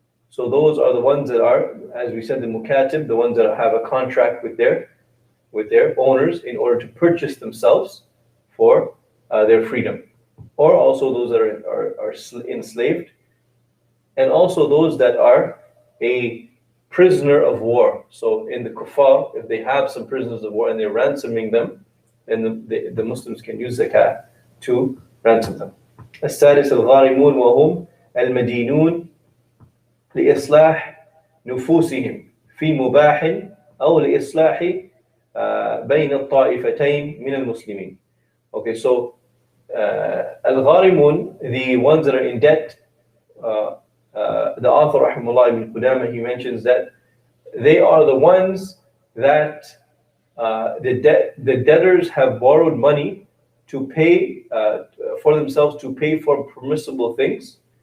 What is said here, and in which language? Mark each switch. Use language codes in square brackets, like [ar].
[en] So those are the ones that are, as we said, the mukatib, the ones that have a contract with their owners in order to purchase themselves for their freedom, or also those that are enslaved, and also those that are a prisoner of war. So in the kuffar, if they have some prisoners of war and they're ransoming them, then the Muslims can use zakat to ransom them. [ar] السادس الغارمون وهم المدينون لإصلاح نفوسهم في مباح أو لإصلاح بين الطائفتين من المسلمين. [en] Okay, so al-gharimun, the ones that are in debt, the author rahimahullah ibn Qudamah, he mentions that they are the ones that the debtors have borrowed money to pay for themselves, to pay for permissible things,